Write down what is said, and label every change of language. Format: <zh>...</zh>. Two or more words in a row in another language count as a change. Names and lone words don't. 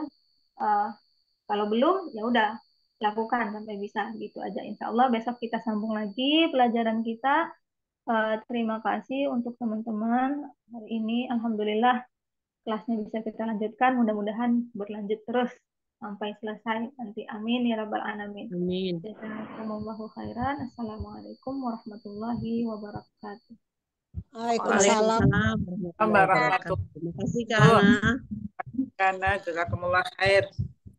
<id>Kalau belum, ya udah lakukan sampai bisa gitu aja.</id> <ar>إن شاء الله</ar> <id>besok kita sambung lagi pelajaran kita. Terima kasih untuk teman-teman hari ini. Alhamdulillah kelasnya bisa kita lanjutkan. Mudah-mudahan berlanjut terus sampai selesai nanti.</id> <ar>آمين يا رب العالمين. Amin. جزاكم الله خيرا. السلام عليكم ورحمة الله وبركاته. وعليكم السلام. وعليكم السلام ورحمة الله وبركاته.</ar> <id>Terima kasih, Kak Ana. Karena</id> <ar>جزاكم الله خير.</ar>